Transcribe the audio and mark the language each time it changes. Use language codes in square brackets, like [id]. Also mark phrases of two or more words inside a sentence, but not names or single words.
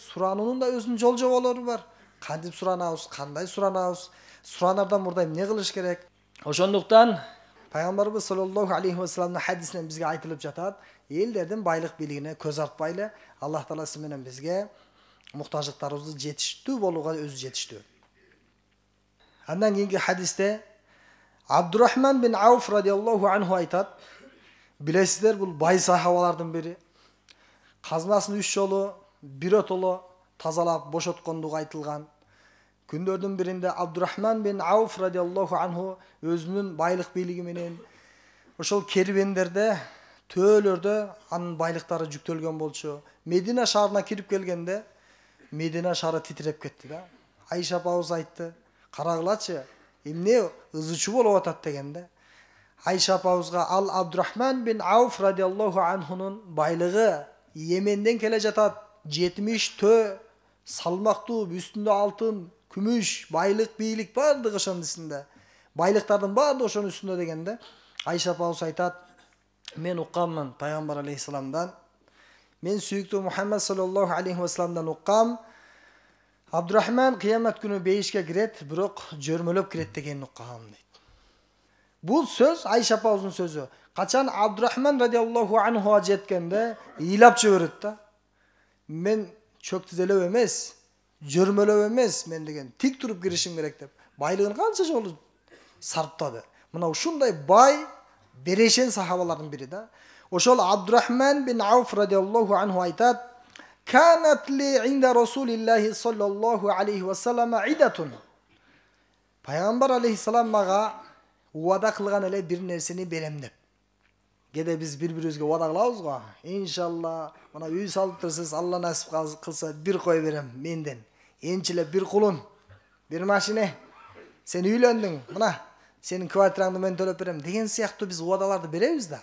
[ky] Сурануунун да өзүнүн жол жоболору бар. Кантип суранабыз, кандай суранабыз, суранардан мурда эмне кылыш керек. Ошондуктан Пайгамбарыбыз [ar] صلى الله عليه وسلم [ky] хадисинен бизге айтылып жатат, элдердин байлык бийлигине көз артпайлы, Аллах Таала сиз менен бизге муктаждыктарыбызды жетиштүү болууга өзү жетиштүү. Андан кийинки хадисте Абдурахман бин Ауф [ar] رضي الله عنه [ky] айтат, билесиздер, бул бай сахабалардын бири. Казынасын 3 жолу биротоло тазалап бошоткондугу айтылган. Күндөрдүн биринде Абдурахман бин Ауф [ar] رضي الله عنه [ky] өзүнүн байлык бийлиги менен ошол кербендерде, төөлөрдө анын байлыктары жүктөлгөн болчу. Медина шаарына кирип келгенде, Медина шаары титиреп кетти да. Айша апабыз айтты, карагылачы, эмне ызычуу болуп атат дегенде. Айша апабызга ал Абдурахман бин Ауф [ar] رضي الله عنه [ky] байлыгы Йеменден келе жатат, 70 төө, салмактуу, үстүндө алтын, күмүш, байлык, бийлик бардыгы ошонун үстүндө. Байлыктардын баардыгы ошонун үстүндө дегенде, Айша апабыз айтат, мен укканмын Пайгамбар алейхисаламдан, мен сүйүктүү Мухаммад [ar] صلى الله عليه وسلم [ky] уккам, Абдурахман кыямат күнү бейишке кирет, бирок жөрмөлөп кирет дегенин уккам дейт. Бул сөз Айша апабыздын сөзү. Качан Абдурахман [ar] رضي الله عنه [ky] жеткенде ыйлап жиберет да. Мен чөк тизелеп эмес, жөрмөлөп эмес мен деген, тик туруп киришим керек деп. Байлыгын канча жолу сарптады. Мына ушундай бай, берешен сахабалардын бири да. Ошол Абдурахман бин Ауф радиаллаху анху айтат, [ar] "كانت لي عند رسول الله صلى الله عليه وسلم عدة." [ky] Пайгамбар алейхиссалам мага уада кылган эле бир нерсени берем деп. Кеде биз бири-бирибизге уада кылабыз го. Иншалла, мына үй салып турсуз, Алла насип кылса бир кой берем менден. Энчилеп бир кулун, бир машина. Сен үйлөндүң, мына сенин квартираңды мен төлөп берем деген сыяктуу биз уадаларды беребиз да.